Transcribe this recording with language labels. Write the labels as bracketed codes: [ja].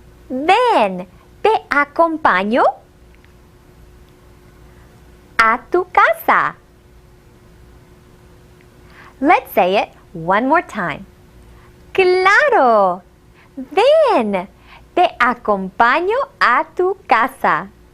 [es] Ven, te acompaño a tu casa. [en] Let's say it one more time. [es] Claro. Ven, te acompaño a tu casa.